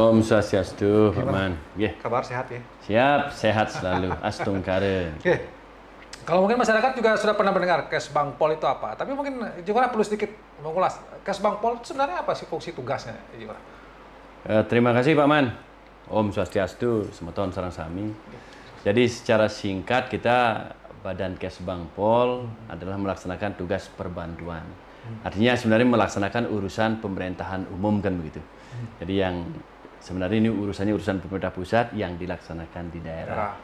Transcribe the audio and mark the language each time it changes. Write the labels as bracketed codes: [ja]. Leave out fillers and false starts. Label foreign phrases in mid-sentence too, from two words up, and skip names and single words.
[id] Om Swastiastu, Pak Man. Kabar sehat ya? Siap, sehat selalu. Astungkare. Kalau mungkin masyarakat juga sudah pernah mendengar Kesbangpol itu apa, tapi mungkin Ngurah perlu sedikit mengulas. Kesbangpol itu sebenarnya apa sih fungsi tugasnya, Ngurah? Terima kasih Pak Man. Om Swastiastu, [ban] semeton sareng sami. [id] Jadi secara singkat kita Badan Kesbangpol adalah melaksanakan tugas perbantuan. Artinya sebenarnya melaksanakan urusan pemerintahan umum kan begitu. Jadi yang sebenarnya ini urusannya urusan pemerintah pusat yang dilaksanakan di daerah.